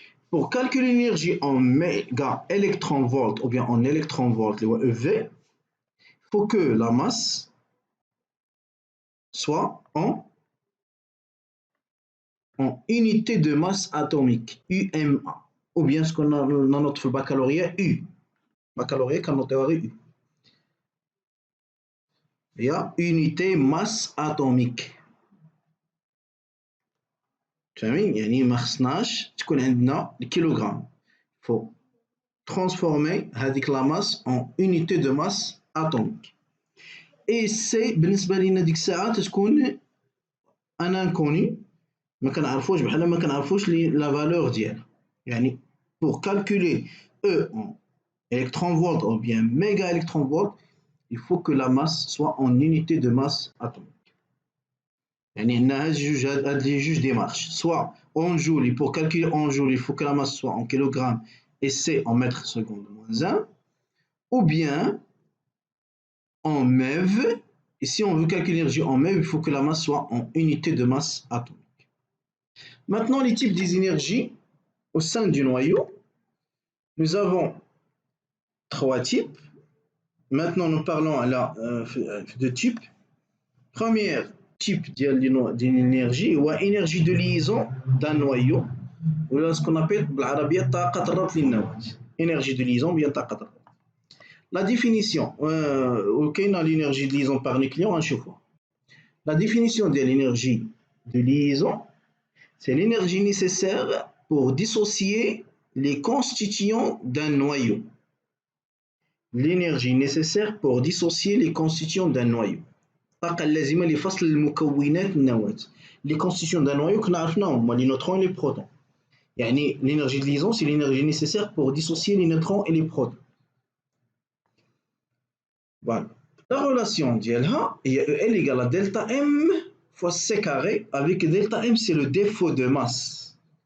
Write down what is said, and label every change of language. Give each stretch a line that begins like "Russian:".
French: Pour calculer l'énergie en méga électron volt ou bien en électron volt, le EV, il faut que la masse soit en unité de masse atomique, UMA, ou bien ce qu'on a dans notre baccalauréat U. Baccalauréat quand on théorie U. Il y a unité masse atomique.
Arabic: فاهمين؟ يعني ما خصناش تكون عندنا الكيلوغرام.
French: Il faut transformer
Arabic: هذيك
French: la masse en unité de masse atomique. Et c'est
Arabic: بالنسبة لنا ديك الساعة تكون ان انكوني ما كنعرفوش بحال ما كنعرفوش لا فالور ديالها. يعني
French: pour calculer E en électronvolts ou bien méga-électronvolts, il faut que la masse soit en unité de masse atomique.
Arabic: يعني هاد لي جوج démarches.
French: Soit en joule, et pour calculer en joule, il faut que la masse soit en kilogrammes et C en mètres secondes moins 1, ou bien en MeV, et si on veut calculer l'énergie en MeV, il faut que la masse soit en unité de masse atomique. Maintenant, les types des énergies au sein du noyau, nous avons 3 types. Maintenant, nous parlons de types. Premier type d'énergie ou énergie de liaison d'un noyau, ou ce qu'on appelle
Arabic: بالعربية طاقة الربط للنواة.
French: Énergie de liaison bien
Arabic: طاقة الربط.
French: La définition,
Arabic: وكاينة
French: l'énergie de liaison par nucléon
Arabic: نشوفوها.
French: La définition de l'énergie de liaison, c'est l'énergie nécessaire pour dissocier les constituants d'un noyau. L'énergie nécessaire pour dissocier les constituants d'un noyau.
Arabic: الطاقة اللازمة لفصل المكونات النواة.
French: Les constituants d'un noyau
Arabic: كنا عرفناهم هما
French: les neutrons et les protons.
Arabic: يعني
French: l'énergie de liaison c'est l'énergie nécessaire pour dissocier les neutrons et les protons. Voilà. La relation
Arabic: ديالها هي
French: EL égale à delta M fois C carré, avec delta M c'est le défaut de masse.